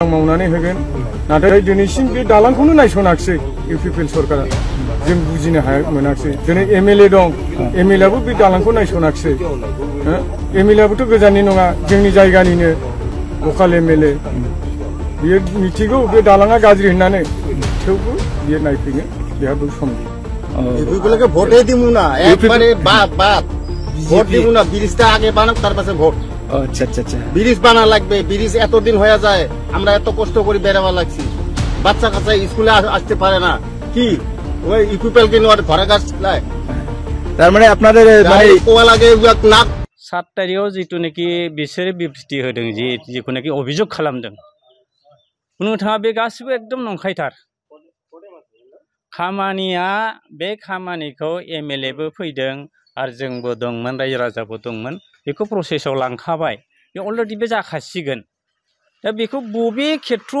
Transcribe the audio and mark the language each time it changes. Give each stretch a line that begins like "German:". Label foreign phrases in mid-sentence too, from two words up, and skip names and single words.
Bodo: मावनानै होगोन नाथाय दिनैसिम बे दालांखौनो नायसनाखिसै इउपिपिएल सरकारा जों बुजिनो मोनाखिसै दिनै एमएलए दं एमएलएआबो बे दालांखौ नायसनाखिसै एमएलएआबोथ' गोजाननि नङा जोंनि जायगानिनो लकाल एमएलए बियो मिथिगौ बे दालाङा गाज्रि होननानै थेवबो बियो नायफैनो बेहाबो सम
Bangla: इउपिपिएलকে ভোটই দিমু না একবারে বাদ ভোট দিমু না ব্রিজটা আগে বানাক তার পাশে ভোট আচ্ছা আচ্ছা আচ্ছা ব্রিজ বানা লাগবে ব্রিজ এতদিন হয়ে যায় আমরা এত কষ্ট করে বেরাবা লাগছি বাচ্চা কাচ্চা স্কুলে আসতে পারে না কি ওই ইউপিপিএলকে নিয়ে ঘরে গাছ লাই তার মানে আপনাদের মানে কোয়া লাগে না
Bodo: 7 তারিখেও जितु नाकि बिसोर बिबृति होदों जिखुनाकि अभियोग खालामदों बुंनो थाङा बे गासिबो एकदम नंखायथार खामानिया बे खामानिखौ एमएलएबो फैदों आरो जोंबो दंमोन रायजो राजाबो दंमोन बेखौ प्रसेसआव लांखाबाय बे अलरेडि बे जाखासिगोन दा बेखौ बबे खेत्रआव